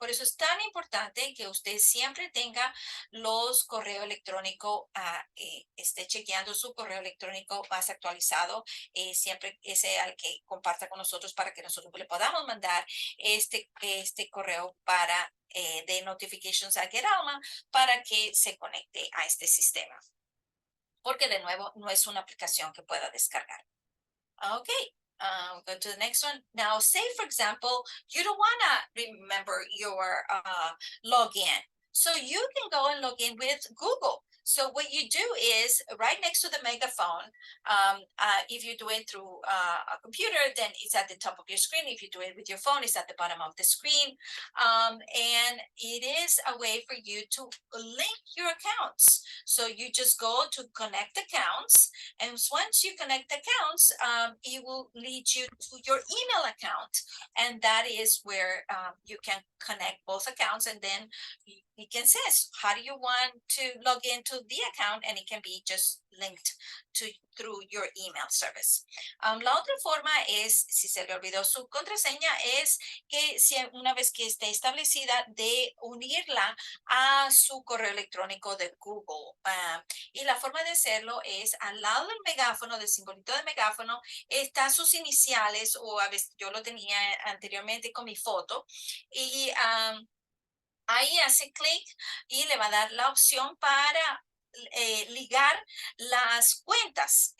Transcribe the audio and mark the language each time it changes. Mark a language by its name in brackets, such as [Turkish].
[Spanish] Por eso es tan importante que usted siempre tenga los correos electrónicos, esté chequeando su correo electrónico más actualizado, siempre ese al que comparta con nosotros, para que nosotros le podamos mandar este correo de notifications a Alma, para que se conecte a este sistema. Porque de nuevo no es una aplicación que pueda descargar. [English] Okay. Go to the next one. Now, say, for example, you don't want to remember your login. So you can go and log in with Google. So what you do is right next to the megaphone, if you do it through a computer, then it's at the top of your screen. If you do it with your phone, it's at the bottom of the screen. And it is a way for you to link your accounts. So you just go to connect accounts. And once you connect accounts, it will lead you to your email account. And that is where you can connect both accounts. And then you can say, how do you want to log into to the account and it can be just linked through your email service. [Spanish] La otra forma es, si se le olvidó su contraseña, es que si una vez que esté establecida, de unirla a su correo electrónico de Google. Y la forma de hacerlo es al lado del megáfono, del simbolito de megáfono, está sus iniciales, o a veces yo lo tenía anteriormente con mi foto, y ahí hace clic y le va a dar la opción para ligar las cuentas.